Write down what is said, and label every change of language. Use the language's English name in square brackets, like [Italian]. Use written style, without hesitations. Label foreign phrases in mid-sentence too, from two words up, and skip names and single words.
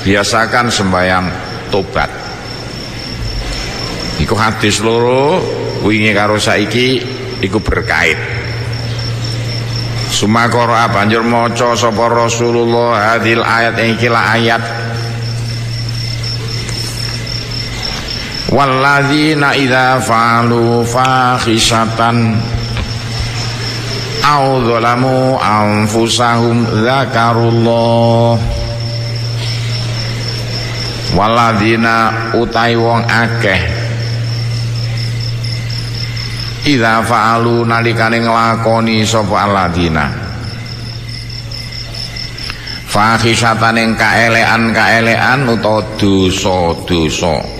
[Javanese] Biasakan sembahyang tobat. Iku hadis loro wingi karo saiki iku berkait. Sumakara banjur maca sapa Rasulullah hadil ayat iki la ayat [Arabic] والذين إذا فعلوا فاحشة أو ظلموا أنفسهم ذكروا الله. [Javanese] Walladzina utai wong akeh [Arabic] إذا فعلوا [Javanese] nalikane nglakoni sapa alladzina fahisatan ing kaelekan utawa dosa-dosa.